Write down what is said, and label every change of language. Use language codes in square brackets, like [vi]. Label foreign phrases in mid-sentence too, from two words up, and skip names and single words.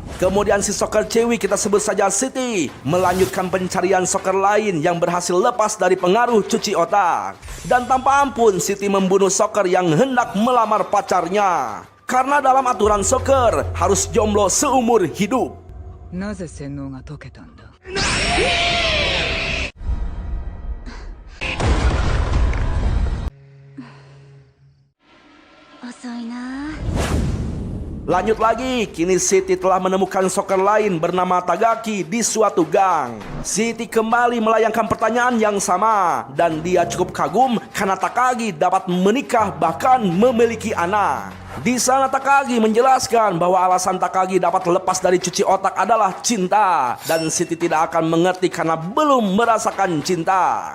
[id] Kemudian si Soccer cewek, kita sebut saja Siti, melanjutkan pencarian Soccer lain yang berhasil lepas dari pengaruh cuci otak. Dan tanpa ampun Siti membunuh Soccer yang hendak melamar pacarnya. Karena dalam aturan Soccer harus jomblo seumur hidup. [ja] なぜ洗脳が解けたんだ？遅いな。 [id] Lanjut lagi, kini Siti telah menemukan Soccer lain bernama Tagaki di suatu gang. Siti kembali melayangkan pertanyaan yang sama dan dia cukup kagum karena Takagi dapat menikah bahkan memiliki anak. Di sana Takagi menjelaskan bahwa alasan Takagi dapat lepas dari cuci otak adalah cinta dan Siti tidak akan mengerti karena belum merasakan cinta.